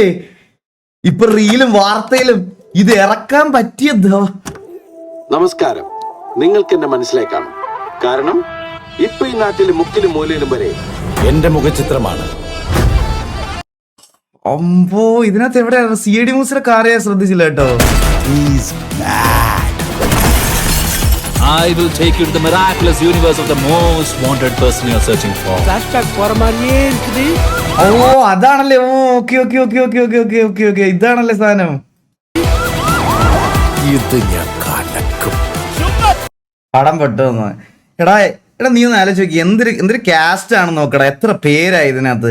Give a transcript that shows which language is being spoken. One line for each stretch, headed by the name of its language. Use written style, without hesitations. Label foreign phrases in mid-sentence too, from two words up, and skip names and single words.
Malayalam: ഇപ്പൊ റീലും വാർത്തയിലും ഇത് ഇറക്കാൻ പറ്റിയത്. നമസ്കാരം. നിങ്ങൾക്ക് എന്നെ മനസ്സിലാക്കാം. കാരണം ഇപ്പൊ ഈ നാട്ടിലെ മുക്കിലും മൂലയിലും വരെ എന്റെ മുഖചിത്രമാണ്. അമ്പോ, ഇതിനകത്ത് എവിടെയാണ് CID മൂസിലെ കാറ്? ഞാൻ ശ്രദ്ധിച്ചില്ല കേട്ടോ.
English: I will take you to the miraculous universe of the most wanted person you're searching for.
Tamil: Flashback போற மாதிரியே இருக்குது.
Malayalam: ഓ അതാണല്ലേ. ഓക്കെ ഇതാണല്ലേ സാധനം. ഇത് ഞാൻ കലക്കും. പടം പെട്ടെന്ന് എടാ നീ ഒന്ന് ആലോചിച്ച് നോക്കി. എന്തൊരു കാസ്റ്റ് ആണെന്ന് നോക്കടാ. എത്ര പേരായി ഇതിനകത്ത്.